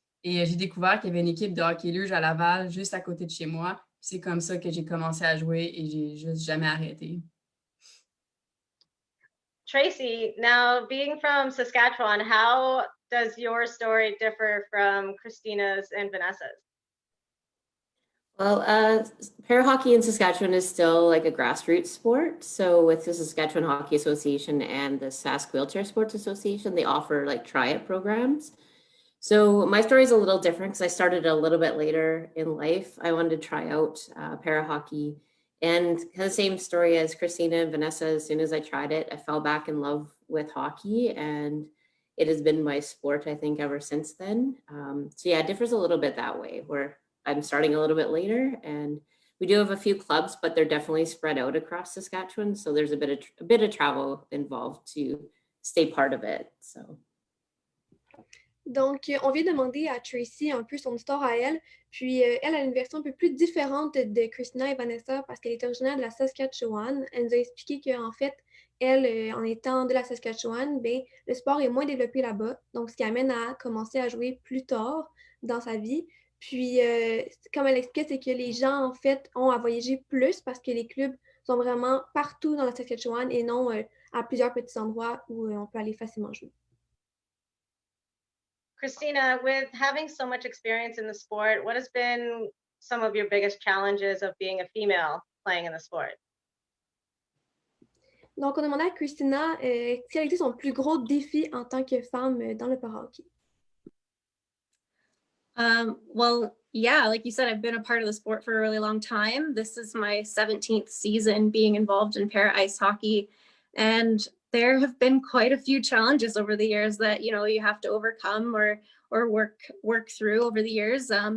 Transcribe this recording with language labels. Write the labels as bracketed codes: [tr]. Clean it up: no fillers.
[fr] Et j'ai découvert qu'il y avait une équipe de hockey luge à Laval, juste à côté de chez moi. C'est comme ça que j'ai commencé à jouer et j'ai juste jamais arrêté. [en] Tracey, now being from Saskatchewan, how does your story differ from Christina's and Vanessa's? Well, para hockey in Saskatchewan is still like a grassroots sport. So with the Saskatchewan Hockey Association and the Sask Wheelchair Sports Association, they offer like try-it programs. So my story is a little different because I started a little bit later in life. I wanted to try out para hockey, and kind of the same story as Christina and Vanessa. As soon as I tried it, I fell back in love with hockey, and it has been my sport, I think, ever since then. So yeah, it differs a little bit that way, where I'm starting a little bit later, and we do have a few clubs, but they're definitely spread out across Saskatchewan. So there's a bit of travel involved to stay part of it. So. [fr] Donc, on vient demander à Tracey un peu son histoire à elle. Puis, elle a une version un peu plus différente de Christina et Vanessa parce qu'elle est originaire de la Saskatchewan. Elle nous a expliqué qu'en fait, elle, en étant de la Saskatchewan, ben, le sport est moins développé là-bas. Donc, ce qui amène à commencer à jouer plus tard dans sa vie. Puis, comme elle expliquait, c'est que les gens, en fait, ont à voyager plus parce que les clubs sont vraiment partout dans la Saskatchewan et non à plusieurs petits endroits où on peut aller facilement jouer. [en] Christina, with having so much experience in the sport, what has been some of your biggest challenges of being a female playing in the sport? [fr] Donc, on a demandé à Christina quel était son plus gros défi en tant que femme dans le para-hockey. [en] Well, yeah, like you said, I've been a part of the sport for a really long time. This is my 17th season being involved in para ice hockey. And there have been quite a few challenges over the years that, you have to overcome or work through over the years.